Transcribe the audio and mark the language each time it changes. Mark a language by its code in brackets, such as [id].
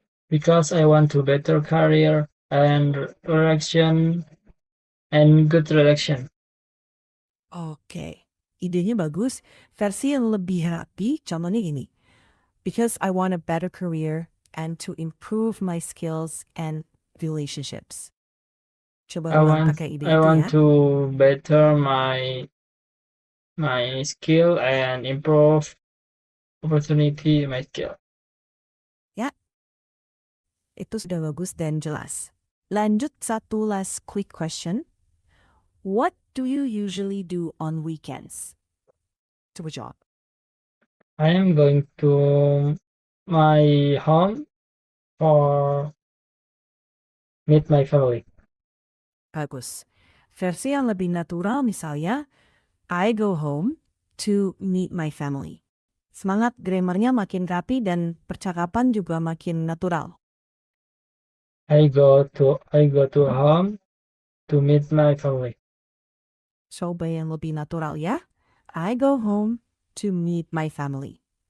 [en] Because I want to better career and direction and good direction. [id] Oke, idenya bagus. Versi yang lebih rapi, contohnya gini. [en] Because I want a better career and to improve my skills and relationships. [id] Coba ulang pakai ide [en] I [id] itu [en] want [id] ya. [en] to better my skill and improve opportunity my skill. [id] Ya, itu sudah bagus dan jelas. Lanjut satu [en] last quick question. What do you usually do on weekends? [id] Coba jawab. [en] I am going to my home for meet my family. [id] Bagus. Versi yang lebih natural misalnya, [en] I go home to meet my family. [id] Semangat grammarnya makin rapi dan percakapan juga makin natural. [en] I go to home to meet my family. [id] Coba yang lebih natural ya. [en] I go home to meet my family.